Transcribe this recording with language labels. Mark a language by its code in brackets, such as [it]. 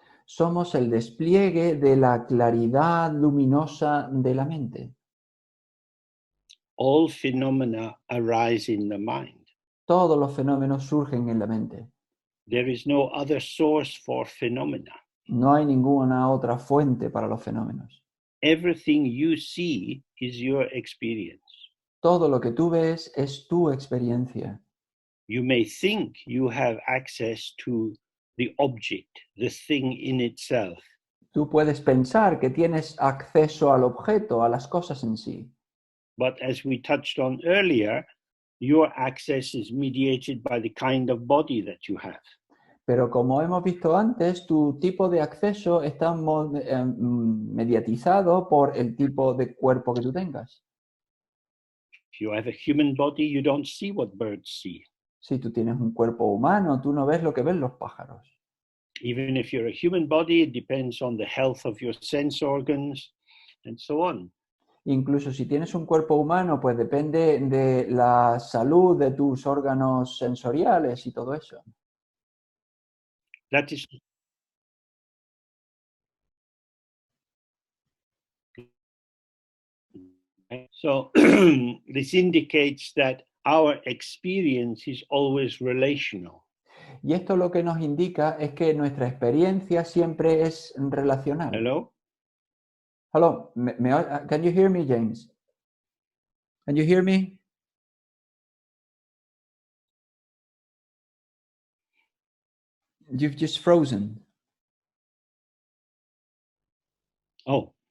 [es] Somos el despliegue de la claridad luminosa de la mente. [en] All phenomena arise in the mind. [es] Todos los fenómenos surgen en la mente. [en] There is no other source for phenomena. [es] No hay ninguna otra fuente para los fenómenos. [en] Everything you see is your experience. [es] Todo lo que tú ves es tu experiencia. [en] You may think you have access to the object, the thing in itself. [es] Tú puedes pensar que tienes acceso al objeto, a las cosas en sí. [en] But as we touched on earlier, your access is mediated by the kind of body that you have. [es] Pero como hemos visto antes, tu tipo de acceso está mediatizado por el tipo de cuerpo que tú tengas. [en] If you have a human body, you don't see what birds see. [es] Si tú tienes un cuerpo humano, tú no ves lo que ven los pájaros. [en] Even if you're a human body, it depends on the health of your sense organs and so on. [es] Incluso si tienes un cuerpo humano, pues depende de la salud de tus órganos sensoriales y todo eso. [en] That is so this indicates that our experience is always relational. [es] Y esto lo que nos indica es que nuestra experiencia siempre es relacional. [en] Hello? Hello, can you hear me, James? Can you hear me? You've just frozen. Oh.